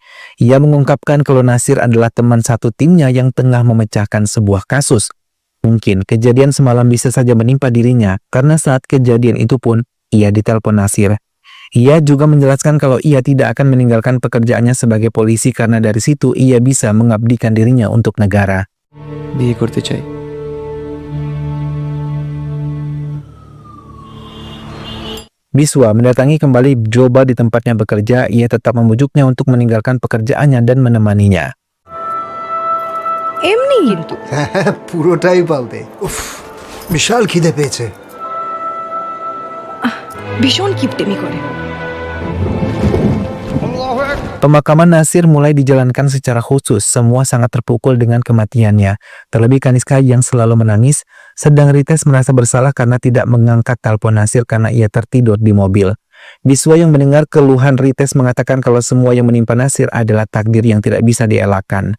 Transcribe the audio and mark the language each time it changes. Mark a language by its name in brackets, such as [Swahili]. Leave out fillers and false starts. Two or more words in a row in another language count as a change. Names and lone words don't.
[Indonesian] Ia mengungkapkan kalau Nasir adalah teman satu timnya yang tengah memecahkan sebuah kasus. Mungkin kejadian semalam bisa saja menimpa dirinya karena saat kejadian itu pun ia ditelepon Nasir. Ia juga menjelaskan kalau ia tidak akan meninggalkan pekerjaannya sebagai polisi karena dari situ ia bisa mengabdikan dirinya untuk negara. [Bangla] বিয়ে করতে চাই। [Indonesian] Biswa mendatangi kembali Joba di tempatnya bekerja. Ia tetap membujuknya untuk meninggalkan pekerjaannya dan menemaninya. [Bangla] এমনি কিন্তু হ্যাঁ, পুরোটাই পাবে। উফ, বিশাল খিদে পেয়েছে। ভীষণ কিপটেমি করে। [Indonesian] Pemakaman Nasir mulai dijalankan secara khusus. Semua sangat terpukul dengan kematiannya. Terlebih Kaniska yang selalu menangis. Sedang Rites merasa bersalah karena tidak mengangkat telepon Nasir karena ia tertidur di mobil. Biswa yang mendengar keluhan Rites mengatakan kalau semua yang menimpa Nasir adalah takdir yang tidak bisa dielakkan.